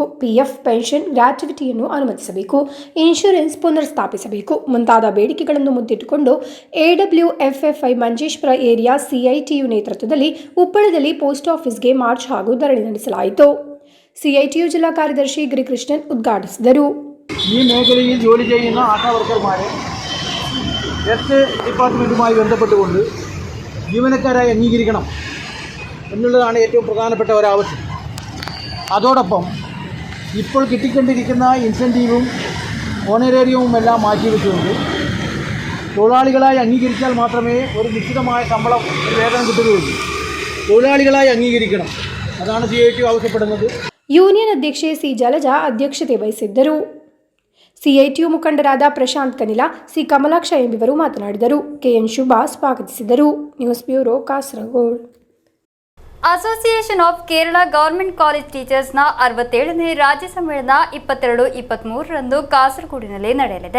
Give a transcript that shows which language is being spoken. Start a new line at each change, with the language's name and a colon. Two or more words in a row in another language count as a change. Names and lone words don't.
Kannada: ಪಿಎಫ್, ಪೆನ್ಷನ್, ಗ್ರಾಚ್ಯುಟಿಯನ್ನು ಅನುಮತಿಸಬೇಕು. ಇನ್ಶೂರೆನ್ಸ್ ಪುನರ್ಸ್ಥಾಪಿಸಬೇಕು ಮುಂತಾದ ಬೇಡಿಕೆಗಳನ್ನು ಮುಂದಿಟ್ಟುಕೊಂಡು ಎಡಬ್ಲ್ಯೂಎಫ್ಎಫ್ಐ ಮಂಜೇಶ್ವರ ಏರಿಯಾ ಸಿಐಟಿಯು ನೇತೃತ್ವದಲ್ಲಿ ಉಪ್ಪಳದಲ್ಲಿ ಪೋಸ್ಟ್ ಆಫೀಸ್ಗೆ ಮಾರ್ಚ್ ಹಾಗೂ ಧರಣಿ ನಡೆಸಲಾಯಿತು. ಸಿಐಟಿಯು ಜಿಲ್ಲಾ ಕಾರ್ಯದರ್ಶಿ ಗಿರಿಕೃಷ್ಣನ್ ಉದ್ಘಾಟಿಸಿದರು.
Malayalam: ഈ മേഖലയിൽ ജോലി ചെയ്യുന്ന ആശാ വർക്കർമാരെ ഹെൽത്ത് ഡിപ്പാർട്ട്മെൻറ്റുമായി ബന്ധപ്പെട്ടുകൊണ്ട് ജീവനക്കാരായി അംഗീകരിക്കണം എന്നുള്ളതാണ് ഏറ്റവും പ്രധാനപ്പെട്ട ഒരാവശ്യം. അതോടൊപ്പം ഇപ്പോൾ കിട്ടിക്കൊണ്ടിരിക്കുന്ന ഇൻസെൻറ്റീവും ഓണറേറിയവും എല്ലാം മാറ്റിവെച്ചുകൊണ്ട് തൊഴിലാളികളായി അംഗീകരിച്ചാൽ മാത്രമേ ഒരു നിശ്ചിതമായ ശമ്പളം വേതനം കിട്ടുകയുള്ളൂ. തൊഴിലാളികളായി അംഗീകരിക്കണം, അതാണ് CIT ആവശ്യപ്പെടുന്നത്.
Kannada: ಯೂನಿಯನ್ ಅಧ್ಯಕ್ಷೆ ಸಿ ಜಲಜಾ ಅಧ್ಯಕ್ಷತೆ ವಹಿಸಿದ್ದರು. ಸಿಐಟಿಯು ಮುಖಂಡರಾದ ಪ್ರಶಾಂತ್ ಕನಿಲ, ಸಿ ಕಮಲಾಕ್ಷ ಎಂಬುವರು ಮಾತನಾಡಿದರು. ಕೆಎನ್ ಶುಭಾ ಸ್ವಾಗತಿಸಿದರು. ನ್ಯೂಸ್ ಬ್ಯೂರೋ, ಕಾಸರಗೋಡು. ಅಸೋಸಿಯೇಷನ್ ಆಫ್ ಕೇರಳ ಗವರ್ಮೆಂಟ್ ಕಾಲೇಜ್ ಟೀಚರ್ಸ್ನ 67ನೇ ರಾಜ್ಯ ಸಮ್ಮೇಳನ 22-23ರಂದು ಕಾಸರಗೋಡಿನಲ್ಲಿ ನಡೆಯಲಿದೆ.